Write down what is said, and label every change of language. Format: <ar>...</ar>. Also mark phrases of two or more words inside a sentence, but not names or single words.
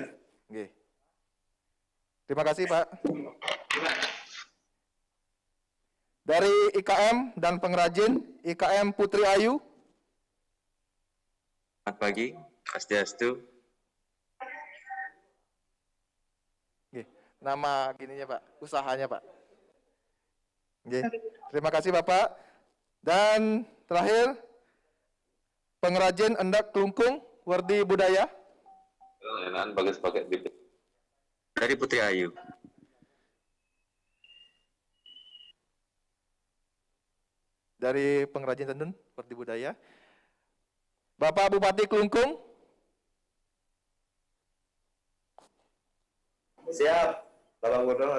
<id>Oke. Terima kasih Pak. Dari IKM dan pengrajin, IKM Putri Ayu. Selamat pagi, Swastiastu. Oke. Nama gininya Pak, usahanya Pak. Oke. Terima kasih Bapak. Dan terakhir, pengrajin endak kelungkung, Wardi Budaya. Enak bagus pakai bibit. Dari Putri Ayu. Dari pengrajin tenun, Wardi Budaya. Bapak Bupati Kelungkung. Siap, Bapak Gubernur.</id>